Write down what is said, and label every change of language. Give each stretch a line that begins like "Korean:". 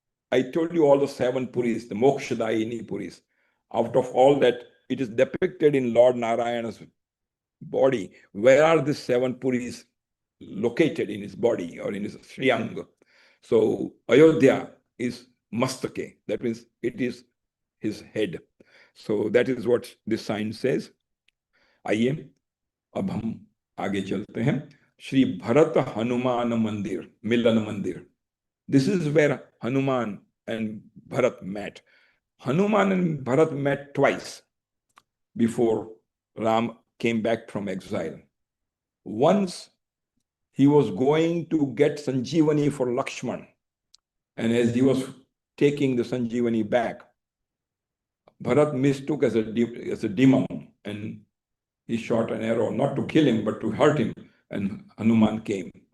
English: I told you all the 7 Puris, the Mokshadayini Puris. Out of all that, it is depicted in Lord Narayana's body. Where are the 7 Puris located in his body or in his Shriyanga? So Ayodhya is Mastake. That means it is his head. So that is what this sign says.
Hindi: आइए अब हम आगे चलते हैं. श्री भरत हनुमान मंदिर, मिलन मंदिर.
English: This is where Hanuman and Bharat met. Hanuman and Bharat met twice before Ram came back from exile. Once he was going to get Sanjeevani for Lakshman, and as he was taking the Sanjeevani back, Bharat mistook as a demon, and he shot an arrow, not to kill him, but to hurt him, and Hanuman came.